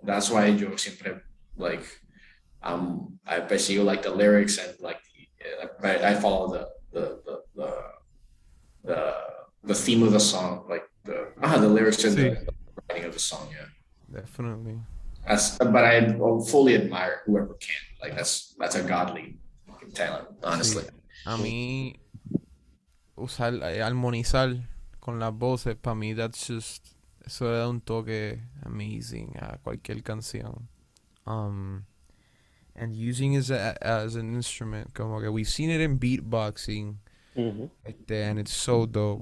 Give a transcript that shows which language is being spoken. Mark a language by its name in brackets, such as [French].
[English] That's why [Spanish] yo siempre [English] like I [Spanish] persigo [English] like the lyrics and like I follow the theme of the song, like the lyrics and [Spanish] Sí, [English] the writing of the song, yeah. definitely. But I fully admire whoever can. Like that's a godly talent, honestly. [Spanish] Sí. A mí, usar, armonizar con las voces, para mí, eso le da un toque amazing a cualquier canción. [English] Um, and using it as an instrument, [Spanish] como que [English] we've seen it in beatboxing, and it's so dope.